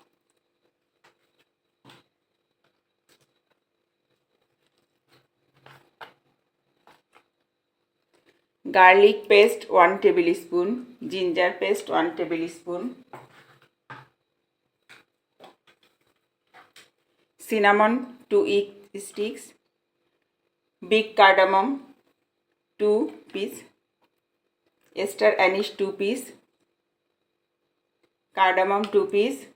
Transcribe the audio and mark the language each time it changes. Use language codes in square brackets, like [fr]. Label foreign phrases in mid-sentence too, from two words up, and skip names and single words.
[en] garlic paste 1 tablespoon, ginger paste 1 tablespoon, जिंजर पेस्ट 1 टेबल स्पून, cinnamon 2 sticks, big cardamom 2 piece, star anise 2 piece, cardamom 2 piece,